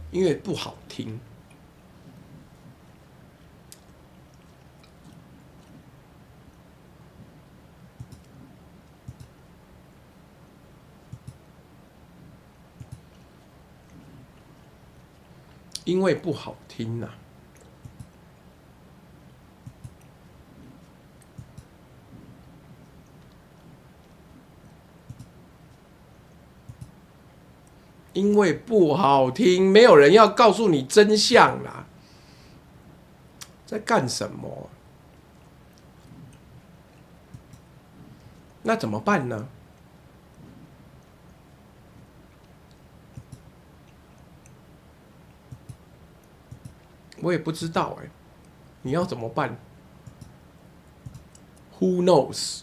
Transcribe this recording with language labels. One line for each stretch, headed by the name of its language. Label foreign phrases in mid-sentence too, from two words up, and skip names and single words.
Chinese: 因為不好聽。因為不好聽啊。因為不好聽，沒有人要告訴你真相啦。在幹什麼？那怎麼辦呢？我也不知道哎，你要怎麼辦 ？
English: Who knows？